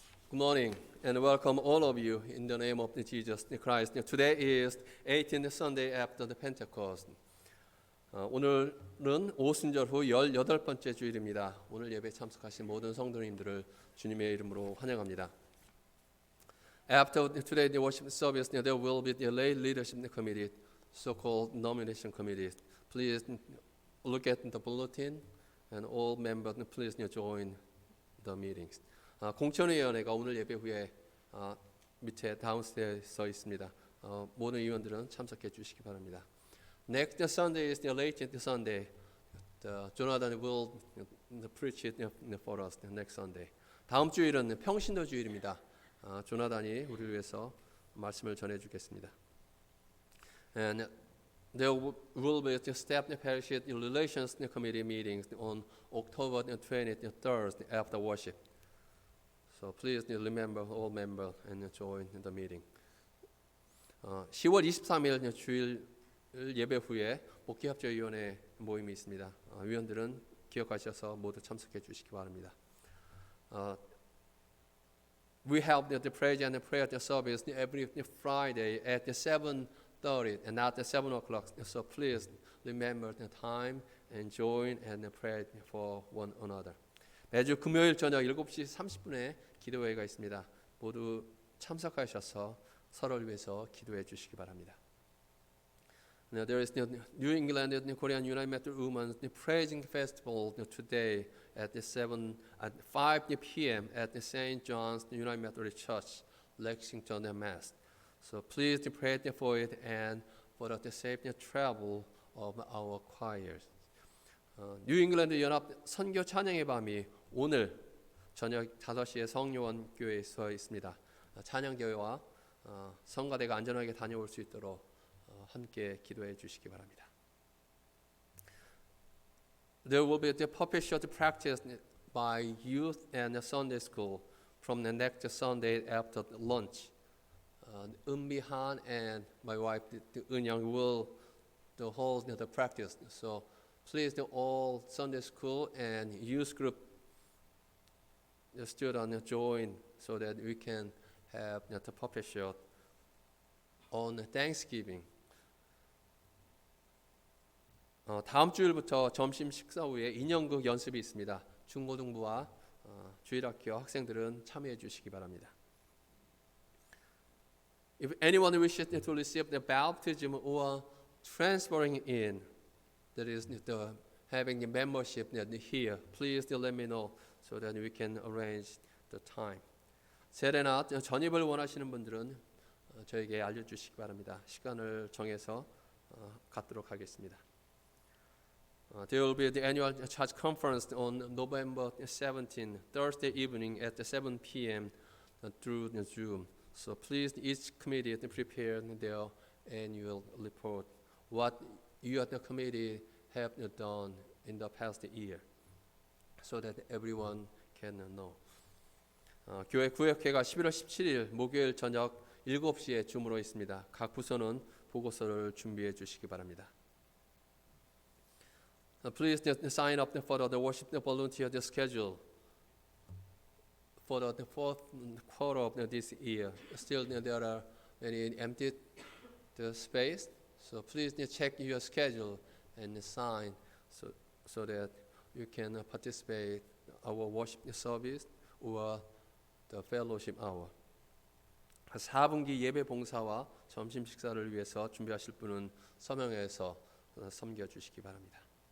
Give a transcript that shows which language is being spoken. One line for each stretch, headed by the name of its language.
English: Good morning and welcome all of you in the name of Jesus Christ. Today is 18th Sunday after the Pentecost.
Korean: 오늘은 오순절 후 18번째 주일입니다. 오늘 예배에 참석하신 모든 성도님들을 주님의 이름으로 환영합니다.
English: After today's worship service, there will be the lay leadership committee, so-called nomination committee. Please look at the bulletin and all members please join the meetings.
Korean: 공천위원회가 오늘 예배 후에 밑에 다운스테어에 써 있습니다. 모든 위원들은 참석해 주시기 바랍니다.
English: Next Sunday is the late Sunday. Jonathan will preach it for us next Sunday.
Korean: 다음 주일은 평신도 주일입니다. 조나단이 우리를 위해서 말씀을 전해 주겠습니다.
English: And there will be the staff parish relations committee meetings on October 23rd after worship. So please remember all members and join the meeting.
Korean: 10월 23일 주일 예배 후에 목회협조위원회 모임이 있습니다. 위원들은 기억하셔서 모두 참석해 주시기 바랍니다.
English: We have the praise and the prayer service every Friday at 7:30 and not at 7 o'clock. So please remember the time and join and pray for one another.
Korean: 매주 금요일 저녁 7시 30분에 기도회가 있습니다. 모두 참석하셔서 서로를 위해서 기도해 주시기 바랍니다.
English: Now there is the New England Korean United Methodist Women's Praising Festival today at 5 p.m. at the St. John's United Methodist Church, Lexington, Mass. So please pray for it and for the safe travel of our choirs.
Korean: 뉴잉글랜드 연합 선교 찬양의 밤이 오늘 저녁 5시에 성요원 교회에서 있습니다. 찬양교회와 성가대가 안전하게 다녀올 수 있도록 함께 기도해 주시기 바랍니다.
English: There will be the puppet show practice by youth and Sunday school from the next Sunday after lunch. Eun-bi-han and my wife Eun-young will hold the practice. So please all Sunday school and youth group the students join so that we can have the puppet show on Thanksgiving.
Korean: 다음 주일부터 점심 식사 후에 인형극 연습이 있습니다. 중고등부와 주일학교 학생들은 참여해 주시기 바랍니다.
English: If anyone wishes to receive the baptism or transferring in, that is having the membership here, please let me know so that we can arrange the time.
Korean: 세례나 전입을 원하시는 분들은 저에게 알려주시기 바랍니다. 시간을 정해서 갖도록 하겠습니다.
English: There will be the annual church conference on November 17, Thursday evening at 7 p.m. through Zoom. So please, each committee prepare their annual report. What you at the committee have done in the past year, so that everyone can know.
Korean: 교회 구역회가 11월 17일 목요일 저녁 7시에 줌으로 있습니다. 각 부서는 보고서를 준비해 주시기 바랍니다.
English: Please sign up for the worship volunteer schedule for the fourth quarter of this year. Still, there are many empty space, so please check your schedule and sign so that you can participate our worship service or the fellowship hour.
Korean: 4분기 예배 봉사와 점심 식사를 위해서 준비하실 분은 서명해서 섬겨 주시기 바랍니다.